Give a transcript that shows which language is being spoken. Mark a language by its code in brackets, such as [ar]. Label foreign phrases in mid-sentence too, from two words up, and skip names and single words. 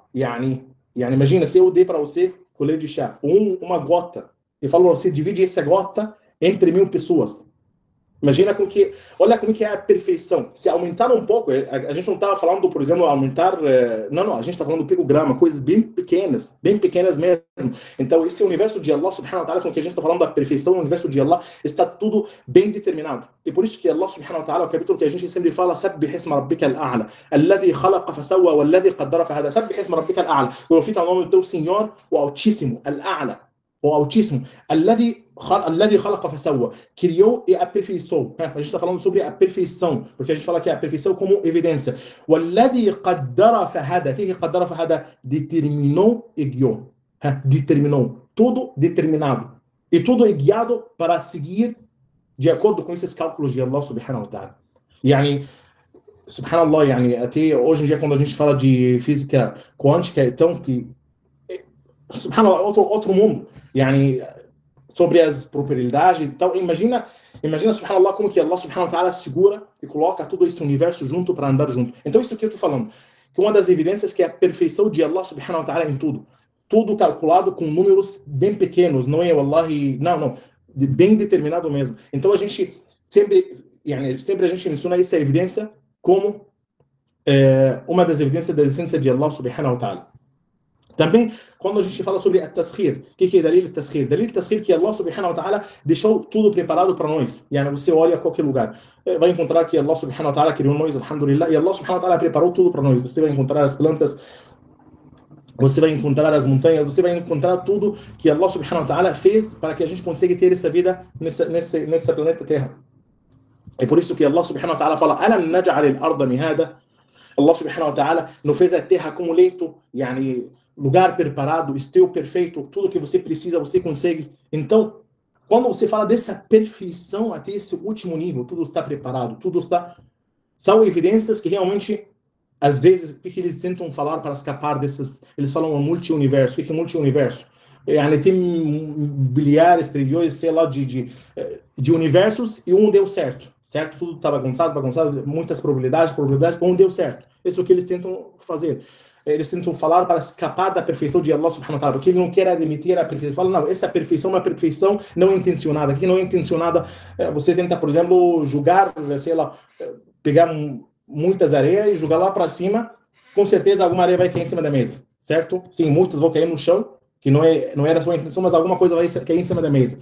[pt] Imagina, se eu dei para você colher de chá, uma gota, e falo, você divide essa gota entre 1000 pessoas. Imagina como que, olha como que é a perfeição. Se aumentar um pouco, a gente não estava falando, por exemplo, aumentar, não, a gente está falando picograma, coisas bem pequenas mesmo. Então, esse universo de [ar] الله سبحانه وتعالى, [pt] com que a gente está falando da perfeição, o universo de Allah está tudo bem determinado. E por isso que [ar] الله سبحانه وتعالى, [pt] o capítulo que a gente sempre fala, [ar] سبح اسم ربك الأعلى الذي خلق فسوى والذي قدر فهدى. سبح اسم ربك الأعلى. [pt] Glorifica o nome do teu Senhor, o Altíssimo, al-a'la, o Altíssimo, [ar] الذي خلق فسوى, [pt] criou e aperfeiçoou. A gente está falando sobre a perfeição, porque a gente fala que a perfeição como evidência. [ar] والذي قدر فهدى. [pt] O que [ar] قدر فهدى? [pt] Determinou e guiou. Determinou. Tudo determinado. E tudo é guiado para seguir de acordo com esses cálculos de [ar] الله سبحانه وتعالى. [pt] Yani, subhanallah, yani, até hoje em dia, quando a gente fala de física quântica, então, que, subhanallah, outro mundo. Yani, sobre as probabilidades. Então, imagina, subhanallah, como que [ar] الله سبحانه وتعالى [pt] segura e coloca todo esse universo junto para andar junto. Então, isso que eu estou falando, que uma das evidências que é a perfeição de [ar] الله سبحانه وتعالى [pt] em tudo. Tudo calculado com números bem pequenos, não é wallahi, não, bem determinado mesmo. Então, a gente sempre a gente menciona essa evidência como uma das evidências da essência de [ar] الله سبحانه وتعالى. [pt] Também, quando a gente fala sobre a taskhir, o que é [ar] دليل تسخير? دليل تسخير [pt] que [ar] الله سبحانه وتعالى [pt] deixou tudo preparado para nós. Yani, você olha a qualquer lugar, vai encontrar que [ar] الله سبحانه وتعالى [pt] criou nós, alhamdulillah, e [ar] الله سبحانه وتعالى [pt] preparou tudo para nós. Você vai encontrar as plantas, você vai encontrar as montanhas, você vai encontrar tudo que [ar] الله سبحانه وتعالى [pt] fez para que a gente consiga ter essa vida nessa planeta Terra. É por isso que [ar] الله سبحانه وتعالى [pt] fala: [ar] ألم نجعل الأرض مهادا. الله سبحانه وتعالى [pt] não fez a terra como leito, yani, lugar preparado, esteu perfeito, tudo que você precisa, você consegue. Então, quando você fala dessa perfeição até esse último nível, tudo está preparado, tudo está... São evidências que realmente, às vezes, o que eles tentam falar para escapar dessas... Eles falam multi-universo. O que é multi-universo? Tem bilhares, trilhões, sei lá, de universos, e um deu certo. Tudo está bagunçado, muitas probabilidades, um deu certo. Isso é o que eles tentam fazer. Eles tentam falar para escapar da perfeição de [ar] الله سبحانه وتعالى, [pt] porque ele não quer admitir a perfeição. Fala, não, essa perfeição é uma perfeição não intencionada. Aqui não é intencionada. Você tenta, por exemplo, jogar, sei lá, pegar muitas areias e jogar lá para cima, com certeza alguma areia vai cair em cima da mesa, certo? Sim, muitas vão cair no chão, que não era a sua intenção, mas alguma coisa vai cair em cima da mesa.